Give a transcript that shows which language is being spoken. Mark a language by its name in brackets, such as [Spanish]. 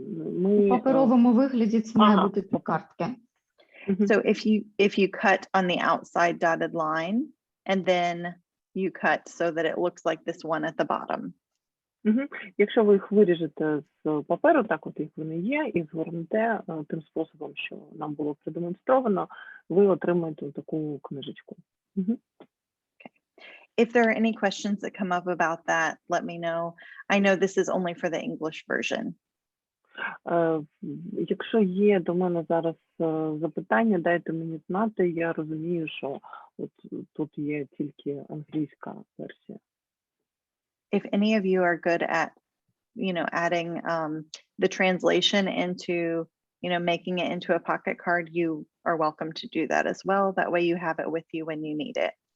[Ukrainian] У паперовому вигляді це має бути 3 картки. [English] So if you cut on the outside dotted line, and then you cut so that it looks like this one at the bottom. [Ukrainian] Якщо ви їх виріжете з паперу, так от як вони є, і згорнете тим способом, що нам було продемонстровано, ви отримаєте таку книжечку. Okay. [English] If there are any questions that come up about that, let me know. I know this is only for the English version. [Ukrainian] Якщо є до мене зараз запитання, дайте мені знати. Я розумію, що от тут є тільки англійська версія. [English] If any of you are good at, adding the translation into, making it into a pocket card, you are welcome to do that as well. That way you have it with you when you need it.